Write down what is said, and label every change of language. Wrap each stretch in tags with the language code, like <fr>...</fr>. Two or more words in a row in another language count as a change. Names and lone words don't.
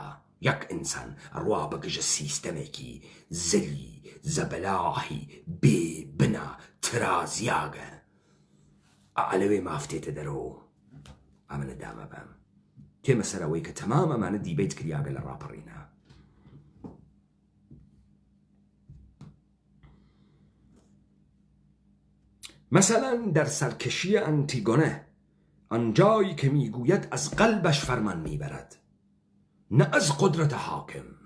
<ckb>یەک ئینسان ئەڕوا بەگژە سیستەمێکی زەلی زەبەلاهی بێ بنا ترازیاگە ئەلەوێ مافتێتە دەرەوە. ئەمنە دامە بەم تێمە سەرەوەی کە تەمام ئەمانە دیبیت کریاگە لە ڕاپەڕینە.</ckb> <fa>مثلا در سرکشی انتیگونه آنجایی که میگوید از قلبش فرمان میبرد نه از قدرت حاکم.</fa>